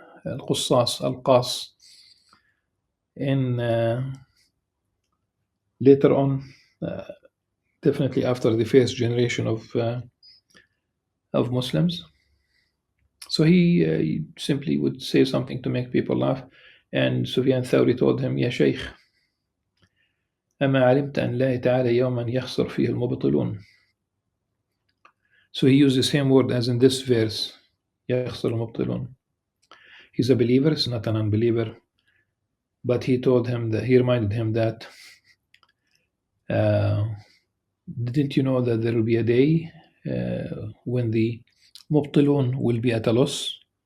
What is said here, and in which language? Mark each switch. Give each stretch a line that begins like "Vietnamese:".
English: Al-Qussas, Al-Qas. And later on, definitely after the first generation of Muslims. So he simply would say something to make people laugh. And Sufyan Thawri told him,
Arabic: Ya Shaykh, أما علمت أن لا تعالى يوما يخسر فيه المبطلون.
English: So he used the same word as in this verse,
Arabic: يخسر المبطلون.
English: He's a believer, he's not an unbeliever. But he reminded him that didn't you know that there will be a day when the mubtilun will be at a loss?